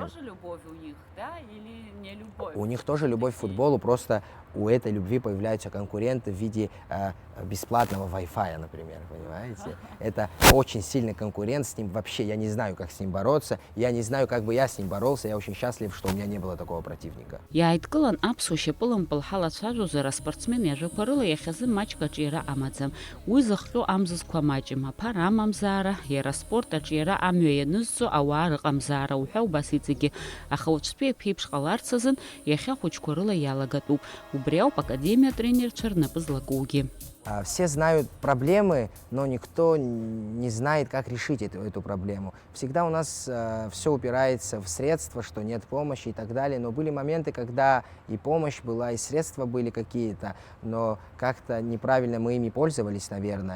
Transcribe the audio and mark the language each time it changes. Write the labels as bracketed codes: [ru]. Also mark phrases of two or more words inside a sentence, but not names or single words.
[ru] Но это же тоже любовь у них, да, или не любовь? У них тоже любовь к футболу, просто у этой любви появляются конкуренты в виде бесплатного Wi-Fi, например, понимаете? Это очень сильный конкурент, с ним вообще я не знаю, как с ним бороться, я не знаю, как бы я с ним боролся, я очень счастлив, что у меня не было такого противника. [ab] Иааидкылан аԥсуа шьапылампыл ҳалацәажәозар аспортсмен иажәақәа рыла иахьазы маҷк аҿиара амаӡам. Уи зыхҟьо амзызқәа маҷым, аԥара амамзаара, иара аспорт аҿиара амҩа ианызҵо ауаа рыҟамзаара уҳәа убас иҵегьы. Аха уаҵәтәи аԥеиԥш ҟаларц азын иахьа ахәыҷқәа рыла иалагатәуп. Убри ауп академиа тренерцәа рнапы злакугьы. [ru] Все знают проблемы, но никто не знает, как решить эту проблему. Всегда у нас все упирается в средства, что нет помощи и так далее. Но были моменты, когда и помощь была, и средства были какие-то, но как-то неправильно мы ими пользовались, наверное.